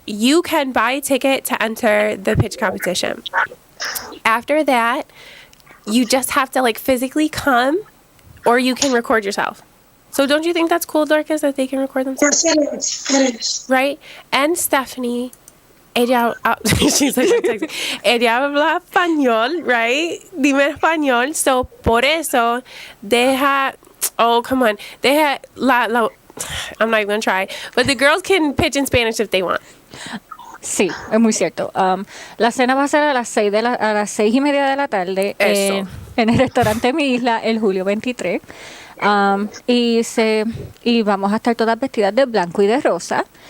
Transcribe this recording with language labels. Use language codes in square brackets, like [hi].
[en] You can buy a ticket to enter the pitch competition. After that, you just have to physically come, or you can record yourself. So don't you think that's cool, Dorcas, that they can record themselves? Yes, it is. Right? And Stephannie, she's texting. [es] Ella habla español, [en] right? [es] Dime español. So, por eso, [en] come on. I'm not even going to try. But the girls can pitch in Spanish if they want. [es] Sí, es muy cierto. La cena va a ser a las 6:30 de la tarde en el restaurante Mi Isla, el julio 23. Y vamos a estar todas vestidas de blanco y de rosa.